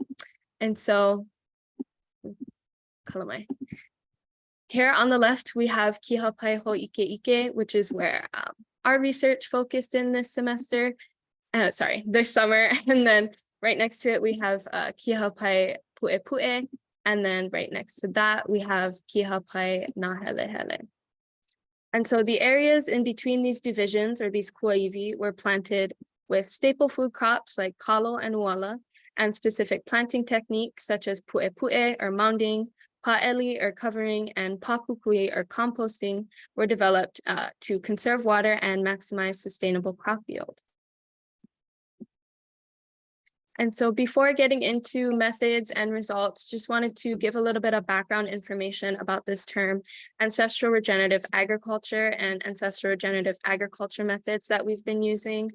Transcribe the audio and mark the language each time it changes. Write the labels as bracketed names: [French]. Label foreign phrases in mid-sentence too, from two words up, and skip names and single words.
[English] And so, kalamai. Here on the left, we have [Hawaiian] kihaupai ho ʻike, [English] which is where our research focused in this semester, this summer. And then right next to it, we have [Hawaiian] kihaupai puʻepuʻe. [English] And then right next to that, we have [Hawaiian] kihaupai nahelehele. [English] And so the areas in between these divisions, or these kuaiwi, were planted with staple food crops like kalo and uala, and specific planting techniques such as puʻepuʻe or mounding, pa'eli or covering, and papukui or composting were developed to conserve water and maximize sustainable crop yield. And so before getting into methods and results, just wanted to give a little bit of background information about this term, ancestral regenerative agriculture and ancestral regenerative agriculture methods that we've been using.